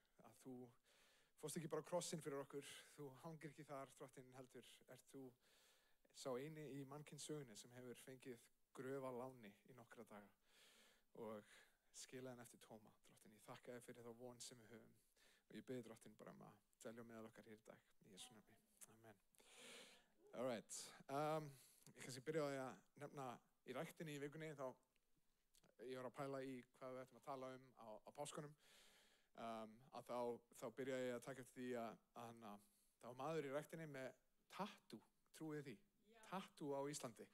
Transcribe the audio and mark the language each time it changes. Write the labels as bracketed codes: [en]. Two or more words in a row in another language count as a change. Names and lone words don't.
[is] Að þú fórst ekki bara á krossinn fyrir okkur, þú hangir ekki þar, drottin, heldur, þú sá eini í mannkynssögunni sem hefur fengið gröf að láni í nokkra daga og skilaði hann eftir tóma, drottin. Ég þakka þér fyrir þá von sem við höfum og ég bið drottin bara að dvelja meðal okkar hér í dag. Í Jesú nafni. [en] Amen. All right. [is] Ég kannski byrjaði að nefna í ræktinni í vikunni, ég var að pæla í hvað við ættum að tala á páskunum, þá byrjaði ég að taka eftir því að það var maður í ræktinni með tattoo, trúið því, tattoo á Íslandi.